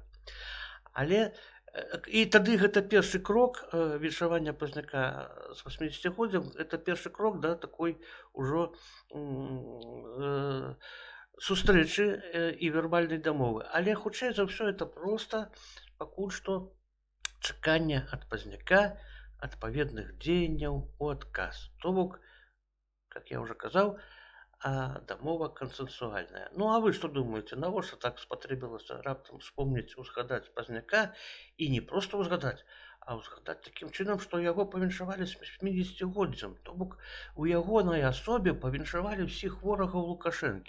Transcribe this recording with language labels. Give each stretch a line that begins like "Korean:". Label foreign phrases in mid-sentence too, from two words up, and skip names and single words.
Belarusian: Але і тады гэта першы крок віншавання пазняка з 80-годдзям, это першы крок да такой ужо сустрэчы і вербальнай дамовы. Але хутчэй за ўсё это проста пакуль што чаканне ад пазняка адпаведных дзеянняў у адказ. То бок,
Russian: как я уже
Belarusian: казаў, дамова кансенсуальная. Ну, а вы што думаеце, навошта так спатрэбілася раптам вспомніць, узгадаць пазняка, і не проста ўзгадаць, а ўзгадаць такім чынам, што яго павіншавалі з 80-годдзям. То бок у ягонай асобе павіншавалі ўсіх ворагаў Лукашэнкі.